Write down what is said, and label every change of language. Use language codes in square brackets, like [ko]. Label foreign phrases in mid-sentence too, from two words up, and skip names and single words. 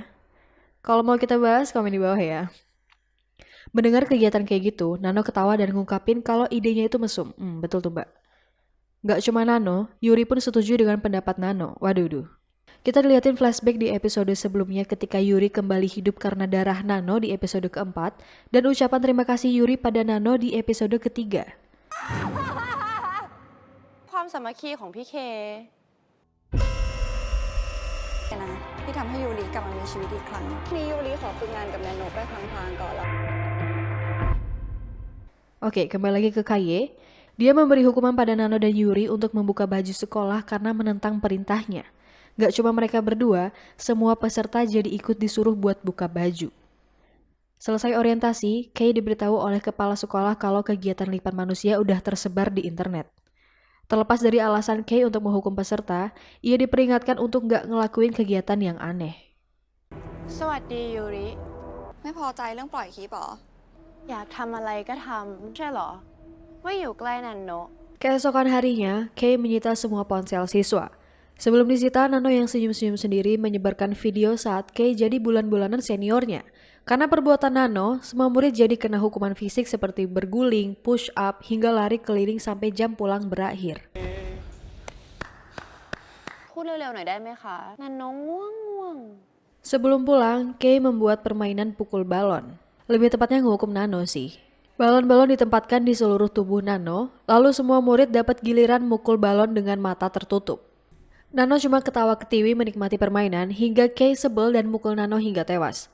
[id] Kalau mau kita bahas, komen di bawah ya. Mendengar kegiatan kayak gitu, Nano ketawa dan ngungkapin kalau idenya itu mesum. Betul tuh mbak. Gak cuma Nano, Yuri pun setuju dengan pendapat Nano. Waduh. Kita dilihatin flashback di episode sebelumnya ketika Yuri kembali hidup karena darah Nano di episode keempat, dan ucapan terima kasih Yuri pada Nano di episode ketiga. [th] ความสามัคคีของพี่เค นะที่ทำให้ยูริกลับมามีชีวิตอีกครั้งนี่ยูริขอฝึกงานกับแนนโนไปพลางๆก่อนแล้ว [id] Oke, kembali lagi ke Kaye. Dia memberi hukuman pada Nano dan Yuri untuk membuka baju sekolah karena menentang perintahnya. Gak cuma mereka berdua, semua peserta jadi ikut disuruh buat buka baju. Selesai orientasi, Kay diberitahu oleh kepala sekolah kalau kegiatan lipat manusia udah tersebar di internet. Terlepas dari alasan Kay untuk menghukum peserta, ia diperingatkan untuk gak ngelakuin kegiatan yang aneh. [th] สวัสดียูริ ไม่พอใจเรื่องปล่อยคลิปเหรอ อยากทำอะไรก็ทำใช่เหรอ ว่าอยู่ใกล้นันโนะ [id] Keesokan harinya, Kay menyita semua ponsel siswa. Sebelum disita, Nano yang senyum-senyum sendiri menyebarkan video saat Kay jadi bulan-bulanan seniornya. Karena perbuatan Nano, semua murid jadi kena hukuman fisik seperti berguling, push up, hingga lari keliling sampai jam pulang berakhir. [th] พูดเร็วๆหน่อยได้ไหมคะนันน้องง่วง [id] Sebelum pulang, Kay membuat permainan pukul balon. Lebih tepatnya ngehukum Nano sih. Balon-balon ditempatkan di seluruh tubuh Nano, lalu semua murid dapat giliran mukul balon dengan mata tertutup. Nano cuma ketawa ketiwi menikmati permainan hingga Kay sebel dan mukul Nano hingga tewas.